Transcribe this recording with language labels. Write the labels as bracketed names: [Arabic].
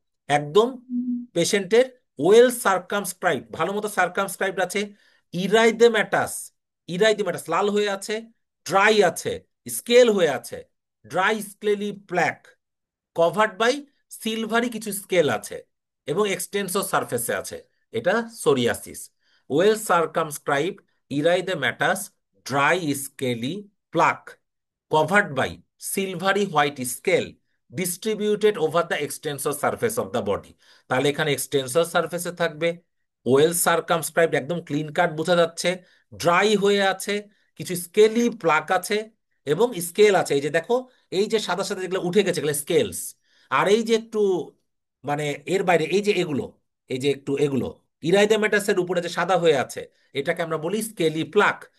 [Bangla] একদম পেশেন্টের ওয়েল সার্কামস্ক্রাইব, ভালো মতো সার্কামস্ক্রাইব আছে, ইরাইদেম্যাটাস, ইরাইদেম্যাটাস লাল হয়ে আছে, ড্রাই আছে, স্কেল হয়ে আছে, [English] dry scaly plaque, covered by silvery [Bangla] কিছু স্কেল আছে, এবং এক্সটেন্সর সারফেসে আছে। এটা psoriasis. [English] Well circumscribed erythematous, dry scaly plaque, covered by silvery white scale distributed over the extensor surface of the body। [Bangla] তাহলে এখানে এক্সটেন্সর সারফেসে থাকবে, ওয়েল সার্কামস্ক্রাইবড, একদম ক্লিন কাট বোঝা যাচ্ছে, ড্রাই হয়ে আছে, কিছু স্কেলি প্লাক আছে, এবং স্কেল আছে। এই যে দেখো, এই যে সাদা সাদা যেগুলো উঠে গেছে এগুলো স্কেলস। আর এই যে একটু মানে এর বাইরে এই যে এগুলো, এই যে একটু এগুলো ইরাইদেমেটাসের উপরে যে সাদা হয়ে আছে, এটাকে আমরা বলি স্কেলি প্লাক।